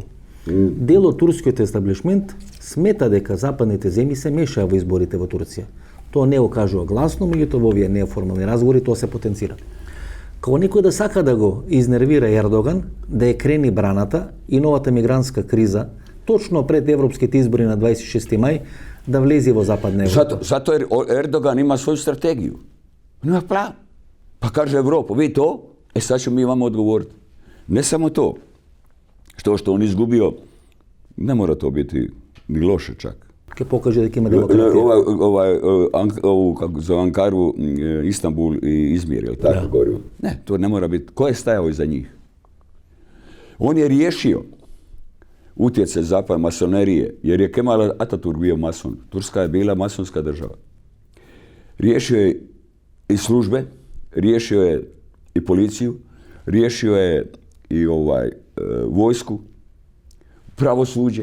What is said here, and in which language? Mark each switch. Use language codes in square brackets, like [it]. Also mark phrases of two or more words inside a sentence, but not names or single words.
[mk] Дел од турскиот естаблишмент смета дека западните земји се мешаа во изборите во Турција. Тоа не го кажува гласно, меѓутоа во овие неформални разговори тоа се потенцира. Како некој да сака да го изнервира Ердоган, да ја крени браната и новата мигрантска криза, точно пред европските избори на 26 мај, да влезе во Западна Европа. [hr] Zato jer Erdogan ima svoju strategiju. On ima plan. Pa kaže Evropa, vi to, sad ćemo mi vama odgovoriti. Ne samo to, što on izgubio, ne mora to biti ni loše čak. [mk] Ке покаже дека има демократија. [hr] Ovu, kako zove, Ankaru, Istanbul i Izmir, je li tako Da. govorio? Ne, to ne mora biti. Ko je stajao iza njih? On je riješio utjecaj zapada masonerije, jer je Kemal Atatürk bio mason. Turska je bila masonska država. Riješio je i službe, riješio je i policiju, riješio je i vojsku, pravosuđe.